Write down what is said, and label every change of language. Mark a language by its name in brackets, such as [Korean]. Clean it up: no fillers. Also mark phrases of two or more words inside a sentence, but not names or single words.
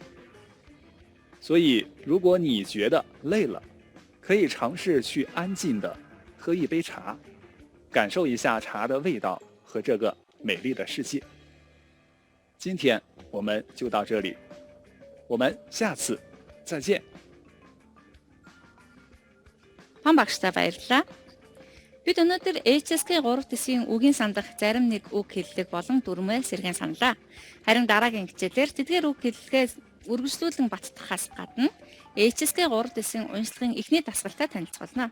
[Chinese] 所以，如果你觉得累了，可以尝试去安静地喝一杯茶，感受一下茶的味道和这个美丽的世界。今天我们就到这里，我们下次再见。 [Mongolian] Хан багштай баярлалаа. Бид өнөөдөр HSK 3 төсвийн үгийн сандах зарим нэг үг хэллэг болон дүрмээ сэргэн саналаа. Харин дараагийн хичээлээр тэдгээр үг хэллэгээ үргэлжлүүлэн баттахаас гадна HSK 3 төсвийн уншлагын эхний дасгалтай танилцуулна.